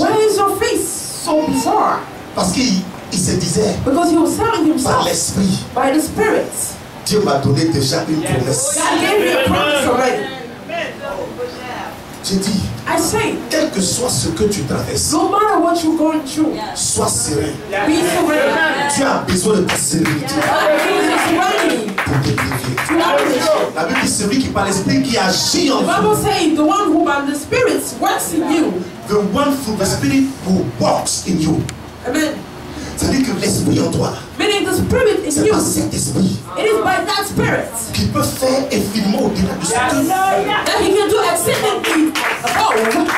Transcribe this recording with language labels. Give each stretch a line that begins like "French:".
English: why is your face so bizarre?
French: Parce qu'il se disait,
English: Because he was telling
French: par
English: himself,
French: l'esprit,
English: by the Spirit,
French: Dieu m'a donné déjà une promesse.
English: God gave me a promise already.
French: J'ai dit,
English: I say,
French: quel que soit ce que tu traverses,
English: no matter what you're going through,
French: sois serein.
English: be serene.
French: Tu as besoin de ta sérénité
English: God gives you serenity
French: pour te délivrer.
English: to others.
French: La Bible dit celui qui par l'esprit qui agit en
English: The
French: vous.
English: Bible says, the one who by the Spirit works in you. The one through the spirit who walks in you. Amen.
French: C'est-à-dire que l'esprit en toi,
English: Meaning the Spirit in
French: c'est
English: you.
French: pas cet esprit
English: It is by that Spirit
French: qui peut faire infiniment au-delà de ce que.
English: that He can do exceedingly above.